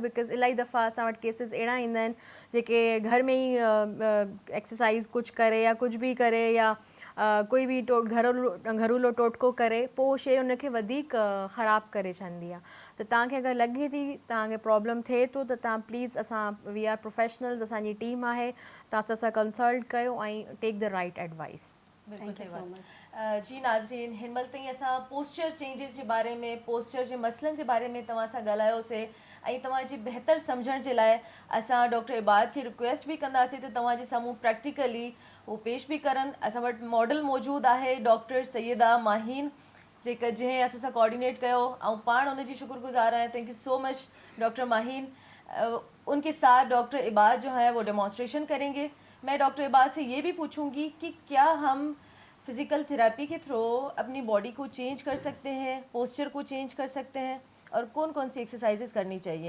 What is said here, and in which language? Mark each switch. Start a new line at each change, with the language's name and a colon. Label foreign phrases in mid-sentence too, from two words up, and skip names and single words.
Sindhi: बिकॉज़ इलाही दफ़ा असां वटि केसिस अहिड़ा ईंदा आहिनि जेके घर में ई एक्सरसाइज़ कुझु करे या कुझु बि करे या कोई बि घरेलू टोटको करे, पोइ शइ उनखे वधीक ख़राबु करे छॾंदी आहे। त तव्हांखे अगरि लॻे थी तव्हांखे प्रॉब्लम थिए थो त तव्हां प्लीज़, असां
English: we are professionals,
Sindhi: असांजी टीम आहे, तव्हां सां कंसल्ट कयो ऐं
English: take the right advice.
Sindhi: बिल्कुलु
English: Thank you
Sindhi: सही
English: so
Sindhi: बात। जी नाज़रीन, हिन महिल ताईं असां
English: posture changes
Sindhi: जे बारे में, पोस्चर जे मसइलनि जे बारे में तव्हां सां ॻाल्हायोसीं ऐं तव्हांजी बहितर सम्झण जे लाइ असां डॉक्टर इबाद खे रिक्वेस्ट बि कंदासीं त तव्हांजे साम्हूं प्रैक्टिकली उहो पेश बि करनि। असां वटि मॉडल मौजूदु आहे डॉक्टर सैयदा माहीन, जेका जंहिं असां सां कोऑर्डिनेट कयो, ऐं पाण उनजी शुक्रगुज़ार आहियां।
English: Thank you so much Doctor Maheen.
Urdu: ان کے ساتھ ڈاکٹر عباد جو ہے وہ ڈیمونسٹریشن کریں گے. میں ڈاکٹر عباد سے یہ بھی پوچھوں گی کہ کیا ہم
English: physical therapy
Urdu: کے تھرو اپنی باڈی کو چینج کر سکتے ہیں، پوسچر کو چینج کر سکتے ہیں، اور کون کون سی ایکسرسائزز کرنی چاہیے?